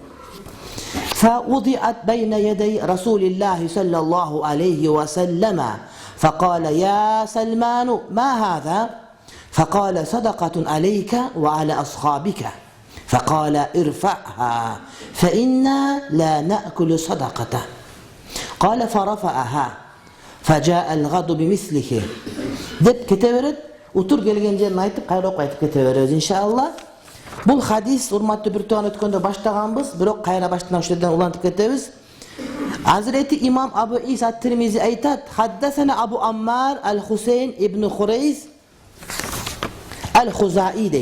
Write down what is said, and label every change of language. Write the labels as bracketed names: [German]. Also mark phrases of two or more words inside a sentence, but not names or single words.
[Arabic] فوضعت بين يدي رسول الله صلى الله عليه وسلم فقال يا سلمان ما هذا؟ فقال صدقة عليك وعلى أصحابك. فقال ارفعها فإنا لا نأكل صدقته. قال فرفعها فجاء الغد بمثله. [Uzbek] deb ketaveradi. [Kyrgyz] Utur kelgen жерин айтып, кайра окуп айтып кетеберебиз иншалла. Бул хадис урматтуу бир туган өткөндө баштаганбыз, бирок кайра баштан ошол жерден улантып кетебиз. Азирети имам Абу Иса ат-Тирмизи айтат: [Arabic] "حدثنا أبو عمار الحسين بن حريث الخزاعي" [Kyrgyz] дейт.